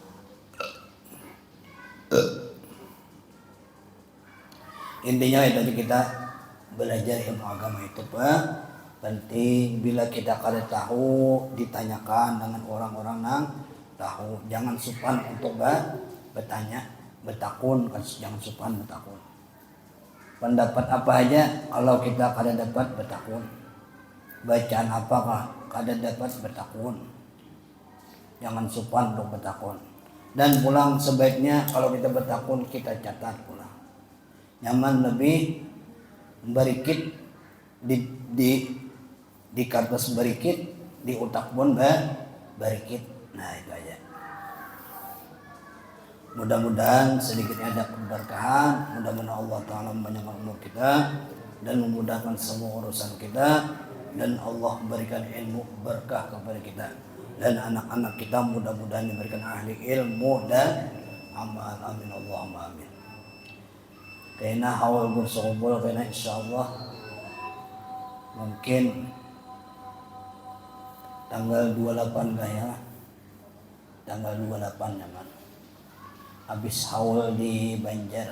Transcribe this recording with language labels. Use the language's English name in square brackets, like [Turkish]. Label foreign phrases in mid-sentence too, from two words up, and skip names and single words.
[Banjar] Intinya itu kita belajar ilmu agama itu penting. Bila kita kada tahu ditanyakan dengan orang-orang yang tahu. Jangan supan untuk bertanya, bertakun, jangan supan bertakun. Pendapat apa aja kalau kita kada dapat bertakun. Bacaan apakah kada dapat bertakun. jangan sopan untuk bertakun. Dan pulang sebaiknya kalau kita bertakun kita catat pulang. Nyaman lebih berikit di kertas berikit, di otak pun berikit. Nah itu aja. Mudah-mudahan sedikitnya ada keberkahan. Mudah-mudahan Allah Ta'ala mempanjangkan umur kita dan memudahkan semua urusan kita, dan Allah berikan ilmu berkah kepada kita, dan anak-anak kita mudah-mudahan diberikan ahli ilmu dan amal. [Arabic] آمين اللهم آمين. [Banjar] Kayaknya awal bersumpul kayaknya insyaallah mungkin tanggal 28 kayaknya, tanggal 28 nyaman. Habis haul di Banjar.